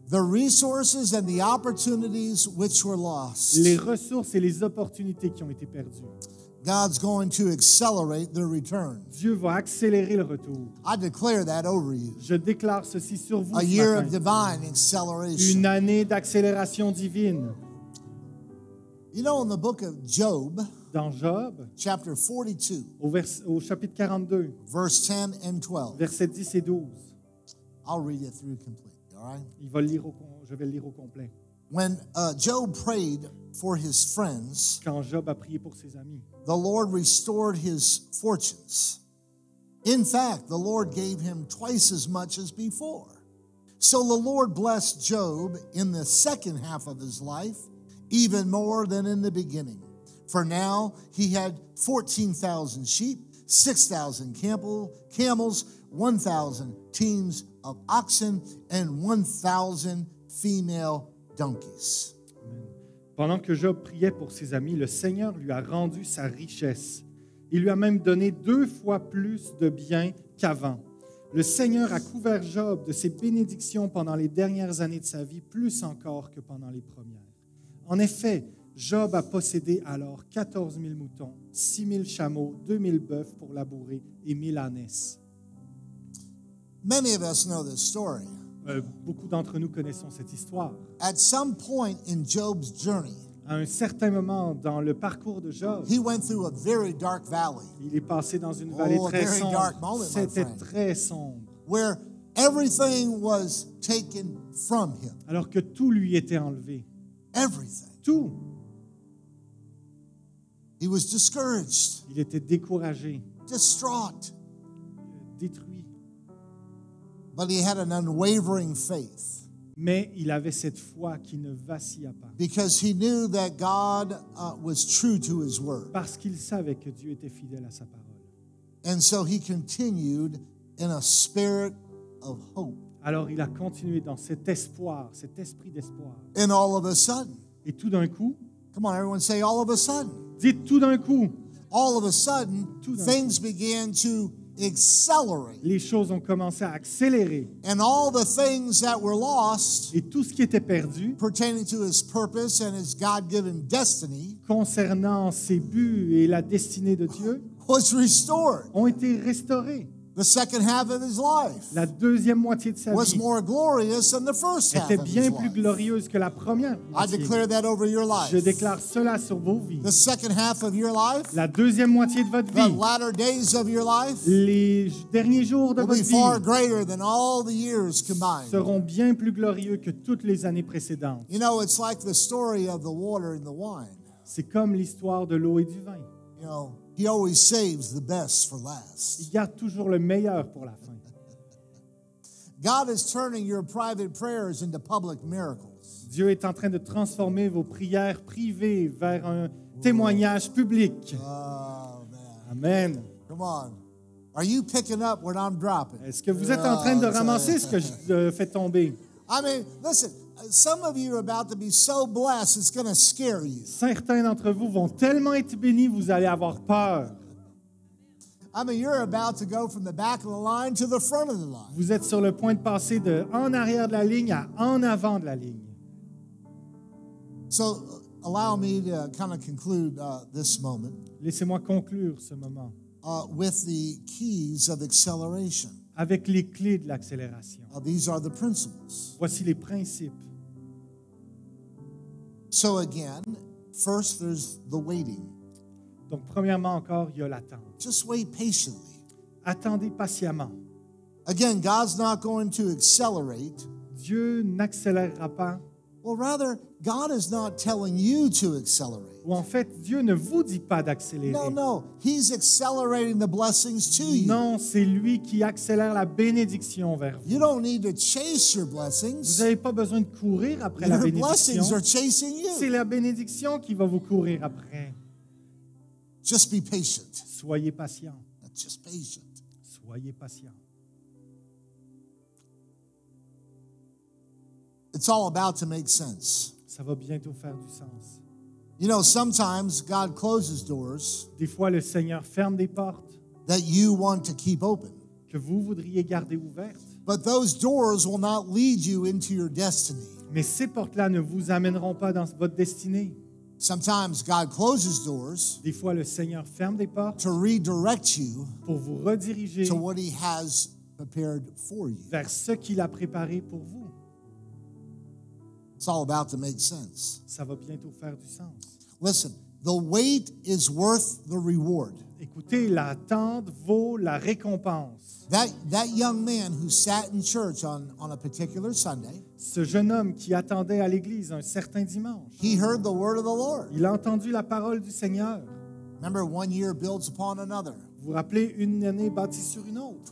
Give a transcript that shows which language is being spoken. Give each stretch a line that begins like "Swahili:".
English: the resources and the opportunities which were lost.
French: les ressources et les opportunités qui ont été perdues.
English: God's going to accelerate their return.
French: Dieu va accélérer le retour.
English: I declare that over you.
French: Je déclare ceci sur vous
English: A
French: ce
English: year of
French: matin.
English: divine acceleration.
French: Une année d'accélération divine.
English: You know, in the book of Job,
French: Dans Job,
English: chapter 42,
French: au chapitre 42,
English: verse 10 and 12,
French: versets 10 et 12,
English: I'll read it through completely, all right?
French: je vais le lire au complet.
English: When Job prayed for his friends,
French: Quand Job a prié pour ses amis,
English: the Lord restored his fortunes. In fact, the Lord gave him twice as much as before. So the Lord blessed Job in the second half of his life, even more than in the beginning. For now he had 14,000 sheep, 6,000 camels, 1,000 teams of oxen, and 1,000 female donkeys.
French: pendant que Job priait pour ses amis, le Seigneur lui a rendu sa richesse. Il lui a même donné 2 fois plus de biens qu'avant. Le Seigneur a couvert Job de ses bénédictions pendant les dernières années de sa vie, plus encore que pendant les premières. En effet, Job a possédé alors 14 000 moutons, 6 000 chameaux, 2 000 bœufs pour labourer et 1 000 ânesses.
English: Many of us know this story.
French: Beaucoup d'entre nous connaissons cette histoire.
English: At some point in Job's journey,
French: À un certain moment dans le parcours de Job,
English: he went through a very dark valley
French: il est passé dans une vallée
English: Oh, a
French: très
English: very dark
French: sombre.
English: moment, my
French: C'était
English: friend.
French: très sombre.
English: where everything was taken from him.
French: Alors que tout lui était enlevé.
English: Everything.
French: Tout.
English: He was discouraged,
French: Il était découragé,
English: distraught,
French: détruit.
English: but he had an unwavering faith
French: Mais il avait cette foi qui ne vacilla pas.
English: because he knew that God was true to his word.
French: Parce qu'il savait que Dieu était fidèle à sa parole.
English: And so he continued in a spirit of hope.
French: Alors il a continué dans cet espoir, cet esprit d'espoir.
English: And all of a sudden,
French: Et tout d'un coup,
English: come on, everyone say, all of a sudden,
French: dites tout d'un coup,
English: all of a sudden,
French: Tout d'un
English: things began to accelerate.
French: les choses ont commencé à accélérer.
English: And all the things that were lost
French: Et tout ce qui était perdu
English: pertaining to his purpose and his God-given destiny
French: concernant ses buts et la destinée de Dieu
English: was restored.
French: ont été restaurés.
English: The second half of his life
French: La deuxième moitié de sa
English: was
French: vie
English: more glorious than the first half
French: était
English: of his
French: bien plus
English: life.
French: glorieuse que la première
English: I
French: moitié.
English: declare that over your life.
French: Je déclare cela sur vos vies.
English: The second half of your life,
French: La deuxième moitié de votre
English: the
French: vie,
English: latter days of your life,
French: les derniers jours de
English: will
French: votre
English: be far
French: vie
English: greater than all the years combined.
French: seront bien plus glorieux que toutes les années précédentes.
English: You know, it's like the story of the water and the wine.
French: C'est comme l'histoire de l'eau et du vin.
English: You know, he always saves the best for last.
French: Il garde toujours le meilleur pour la fin.
English: God is turning your private prayers into public miracles.
French: Dieu est en train de transformer vos prières privées vers un témoignage public.
English: Oh, man. Amen. Come on. Are you picking up what I'm dropping?
French: Est-ce que vous êtes en train de ramasser ce que je fais tomber?
English: I mean, listen, some of you are about to be so blessed, it's going to scare you.
French: Certains d'entre vous vont tellement être bénis, vous allez avoir peur.
English: I mean, you're about to go from the back of the line to the front of the line.
French: Vous êtes sur le point de passer de en arrière de la ligne à en avant de la ligne.
English: So allow me to kind of conclude this moment
French: Laissez-moi conclure ce moment
English: with the keys of acceleration.
French: avec les clés de l'accélération.
English: These are the principles.
French: Voici les principes.
English: So again, first there's the waiting.
French: Donc, premièrement encore, il y a l'attente.
English: Just wait patiently.
French: Attendez patiemment.
English: Again, God's not going to accelerate.
French: Dieu n'accélérera pas.
English: Well, rather, God is not telling you to accelerate.
French: Ou en fait, Dieu ne vous dit pas d'accélérer.
English: No. He's accelerating the blessings to you.
French: Non, c'est lui qui accélère la bénédiction vers vous.
English: You don't need to chase your
French: Vous
English: blessings.
French: n'avez pas besoin de courir après la
English: Your
French: bénédiction.
English: blessings are chasing
French: C'est
English: you.
French: la bénédiction qui va vous courir après.
English: Just be patient.
French: Soyez patient.
English: Just patient.
French: Soyez patient.
English: It's all about to make sense.
French: Ça va bientôt faire du sens.
English: You know, sometimes God closes doors
French: Des fois, le Seigneur ferme des portes
English: that you want to keep open.
French: que vous voudriez garder ouvertes.
English: But those doors will not lead you into your destiny.
French: Mais ces portes-là ne vous amèneront pas dans votre destinée.
English: Sometimes God closes doors
French: Des fois, le Seigneur ferme des portes
English: to redirect you
French: pour vous rediriger
English: to what He has prepared for you.
French: vers ce qu'il a préparé pour vous.
English: It's all about to make sense.
French: Ça va bientôt faire du sens.
English: Listen, the wait is worth the reward.
French: Écoutez, l'attente vaut la récompense.
English: That young man who sat in church on a particular Sunday,
French: Ce jeune homme qui attendait à l'église un certain dimanche,
English: he heard the word of the Lord.
French: il a entendu la parole du Seigneur.
English: Remember, one year builds upon another.
French: Vous vous rappelez, une année bâtie sur une autre.